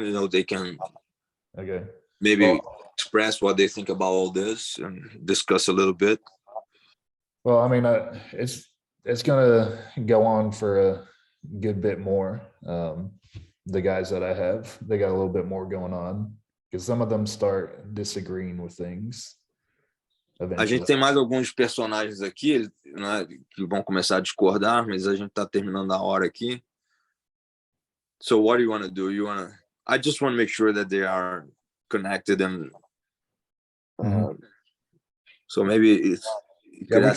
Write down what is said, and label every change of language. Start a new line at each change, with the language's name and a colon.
English: You know, they can maybe express what they think about all this and discuss a little bit. Well, I mean, it's gonna go on for a good bit more. The guys that I have, they got a little bit more going on because some of them start disagreeing with things.
Portuguese: A gente tem mais alguns personagens aqui, né, que vão começar a discordar, mas a gente tá terminando a hora aqui.
English: So what do you want to do? I just want to make sure that they are connected and so maybe we